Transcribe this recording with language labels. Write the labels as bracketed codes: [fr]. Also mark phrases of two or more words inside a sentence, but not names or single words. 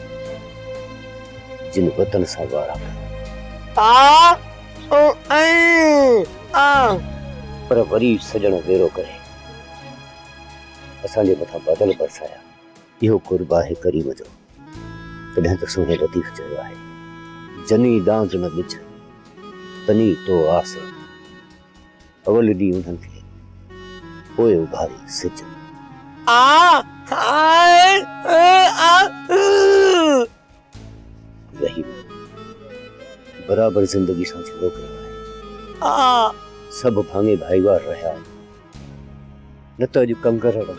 [sd] जिन वतन सां वारा पर वरी सजण वेरो करे असांजे मथां बादल बरसाया इहो कुर्ब आहे करीम जो तॾहिं त सोने लतीफ़ चयो आहे जनी डांग न विझ तनी तो आस अवल ॾींहुं उन्हनि खे पोइ उभारी सिज रहीम बराबर जिंदगी सां छेड़ो कयो आहे सभु भाङे भाईवार रहिया आहिनि न त अॼु कंगर